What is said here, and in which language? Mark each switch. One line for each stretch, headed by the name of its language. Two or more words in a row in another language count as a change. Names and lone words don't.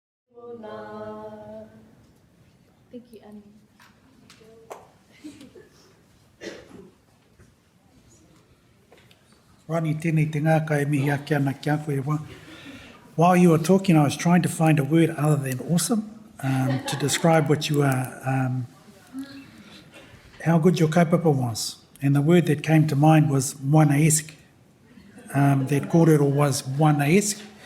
English: Thank you, Annie.
Māori: Rani tēnei te ngāka e mihi ake ana ki a koe wā.
English: While you were talking, I was trying to find a word other than awesome to describe what you are, how good your kaupapa was. And the word that came to mind was moana-esque. That kōrero was moana-esque.